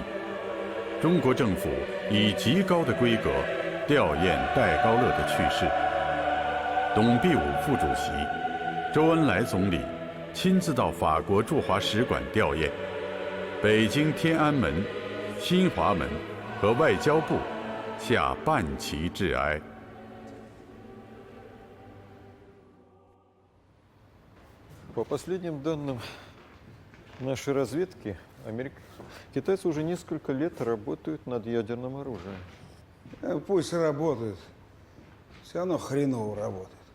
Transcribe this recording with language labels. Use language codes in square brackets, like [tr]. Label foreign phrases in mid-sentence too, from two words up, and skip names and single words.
[zh] 中国政府以极高的规格吊唁戴高乐的去世。董必武副主席、周恩来总理亲自到法国驻华使馆吊唁，北京天安门、新华门和外交部下半旗致哀。 [ru] По последним данным нашей разведки, китайцы уже несколько лет работают над ядерным оружием. Пусть работают. Все равно хреново работает.